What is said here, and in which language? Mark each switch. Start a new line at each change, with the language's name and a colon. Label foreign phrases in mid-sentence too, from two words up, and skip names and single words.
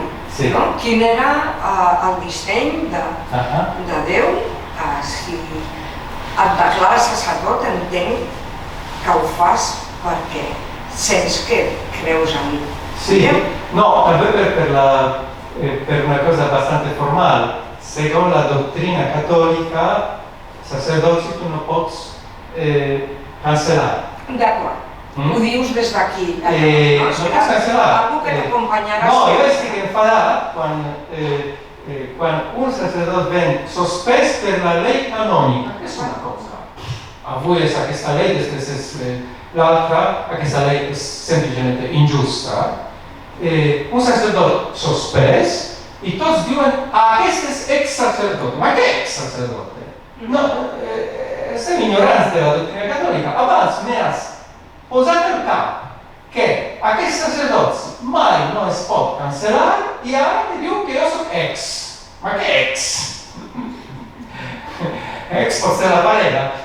Catalan: Quin era el disseny de Déu? Si et declares sacerdot, entenc que ho fas perquè sents que creus en mi. Sì, no, també per una cosa
Italian: abbastanza formale. Secondo la dottrina cattolica,
Catalan: sacerdoci tu no pots cancel·lar. D'acord. Ho dius des d'aquí. No pots cancel·lar. Algú que t'acompanyarà. No, jo estic enfadat quan un sacerdot ven sospès per la llei canònica, que és una cosa. Avui és aquesta llei, després és l'altra, aquesta llei és
Italian: semplicemente ingiusta.
Catalan: Un sacerdot sospès i tots diuen aquest és ex-sacerdote. Ma què ex-sacerdote? No, estem ignorants de la dottrina catòlica. Abans m'has posat el cap que aquest sacerdot mai no es pot cancel·lar i ara mi diu que jo soc ex. Ma què ex? Ex pot ser la parella.